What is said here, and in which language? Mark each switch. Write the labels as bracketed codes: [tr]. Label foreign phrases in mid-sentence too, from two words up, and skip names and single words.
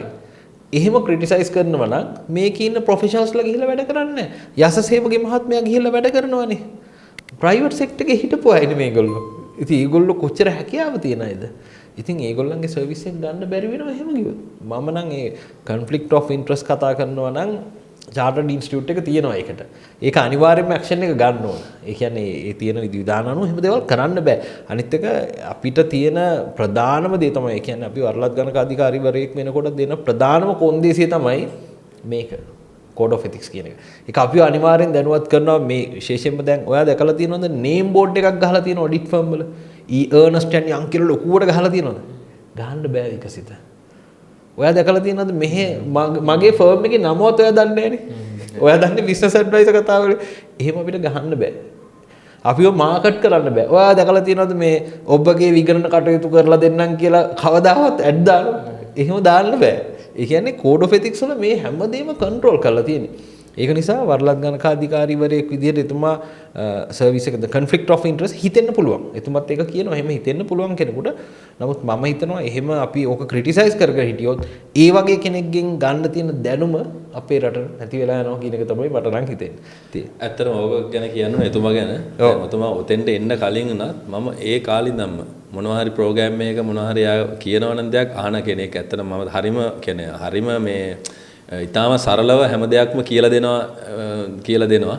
[si] එහෙම ක්‍රිටිසයිස් කරනවා නම් මේකේ ඉන්න ප්‍රොෆෙෂනල්ස්ලා ගිහිල්ලා වැඩ කරන්නේ නැහැ. යසසේවගේ මහත්මයා ගිහිල්ලා වැඩ කරනවානේ. [en] private sector [si] එකේ හිටපු අයනේ මේගොල්ලෝ. ඉතින් ඒගොල්ලෝ කොච්චර හැකියාව තියන අයද? ඉතින් ඒගොල්ලන්ගේ සර්විස් එක ගන්න බැරි වෙනවා එහෙම කිව්වොත්. මම නම් ඒ [en] conflict of interest [si] කතා කරනවා නම් [en] chartered institute [si] එක තියෙනවා ඒකට. ඒක අනිවාර්යයෙන්ම action එක ගන්න ඕන. ඒ කියන්නේ ඒ තියෙන විධාන අනුව එහෙම දේවල් කරන්න බෑ. අනිත් එක අපිට තියෙන ප්‍රධානම දේ තමයි ඒ කියන්නේ අපි වරලත් ගණකාධිකාරීවරයෙක් වෙනකොට දෙන ප්‍රධානම කොන්දේසිය තමයි මේක. [en] Code of Ethics [si] කියන එක. ඒක අපිව අනිවාර්යෙන් දැනුවත් කරනවා මේ විශේෂයෙන්ම දැන් ඔයා දැකලා තියෙනවද [en] name board [si] එකක් ගහලා තියෙන [en] audit firm [si] වල Ernst and Young කියලා ලොකුවට ගහලා තියෙනවද? ගහන්න බෑ විකසිත. ඔයා දැකලා තියෙනවද මෙහෙ මගේ ෆර්ම් එකේ නමවත් ඔයා දන්නේ නැහනේ. ඔයා දන්නේ [en] business advisor [si] කතාවල. එහෙම අපිට ගහන්න බෑ. අපිව මාකට් කරන්න බෑ. ඔයා දැකලා තියෙනවද මේ ඔබගේ විගණන කටයුතු කරලා දෙන්නම් කියලා කවදාවත් ඇඩ් දානවා? එහෙම දාන්න බෑ. ඒ කියන්නේ [en] Code of Ethics [si] වල මේ හැමදේම කන්ට්‍රෝල් කරලා තියෙන්නේ. ඒක නිසා වරලත් ගණකාධිකාරීවරයෙක් විදිහට එතුමා සර්විස් එකද [en] conflict of interest [si] හිතෙන්න පුළුවන්. එතුමත් ඒක කියනවා එහෙම හිතෙන්න පුළුවන් කෙනෙකුට. නමුත් මම හිතනවා එහෙම අපි ඕක ක්‍රිටිසයිස් කර හිටියොත් ඒ වගේ කෙනෙක්ගෙන් ගන්න තියෙන දැනුම අපේ රටට නැති වෙලා යනවා කියන එක තමයි මට නම් හිතෙන්නේ. ඇත්තටම ඕක ගැන කියන්න එතුමා ගැන. එතුමා ඔතෙන්ට එන්න කලින් උනත් මම ඒ කාලේ ඉඳන්ම මොනවා හරි ප්‍රෝග්‍රෑම් එකක මොනවා හරි කියනවනම් දෙයක් අහන කෙනෙක් ඇත්තටම මම හරිම මේ ඊටාම සරලව හැම දෙයක්ම කියලා දෙනවා.